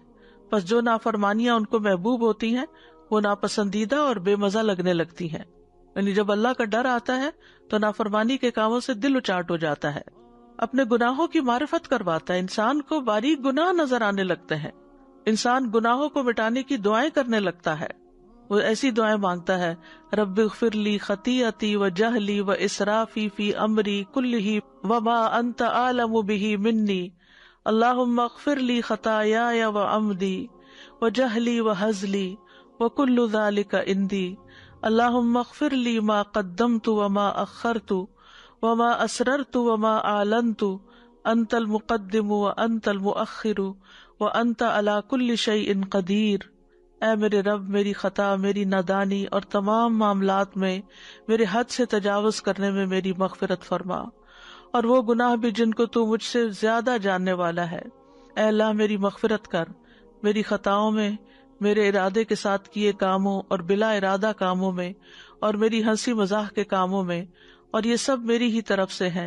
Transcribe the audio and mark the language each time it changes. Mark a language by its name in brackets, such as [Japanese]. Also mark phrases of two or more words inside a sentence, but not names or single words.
[Urdu] پس جو نافرمانیاں ان کو محبوب ہوتی ہیں وہ ناپسندیدہ اور بے مزہ لگنے لگتی ہیں. یعنی جب اللہ کا ڈر آتا ہے تو نافرمانی کے کاموں سے دل اچاٹ ہو جاتا ہے. اپنے گناہوں کی معرفت کرواتا ہے، انسان کو باریک گناہ نظر آنے لگتے ہیں، انسان گناہوں کو مٹانے کی دعائیں کرنے لگتا ہے. وہ ایسی دعائیں مانگتا ہے، [Arabic] رب اغفر لی خطیئتی و جہلی و اسرافی فی امری کلہ وما انت اعلم بہ منی اللہم اغفر لی خطایای و عمدی و جہلی و ہزلی و کل ذالک عندی اللہم اغفر لی ما قدمت وما اخرت وما اسررت وما اعلنت انت المقدم وانت المؤخر وانت علی کل شیء قدیر. [Urdu] اے میرے رب، میری خطا، میری نادانی اور تمام معاملات میں میرے حد سے تجاوز کرنے میں میری مغفرت فرما، اور وہ گناہ بھی جن کو تو مجھ سے زیادہ جاننے والا ہے. اے اللہ میری مغفرت کر، میری خطاؤں میں، میرے ارادے کے ساتھ کیے کاموں اور بلا ارادہ کاموں میں، اور میری ہنسی مزاح کے کاموں میں، اور یہ سب میری ہی طرف سے ہیں.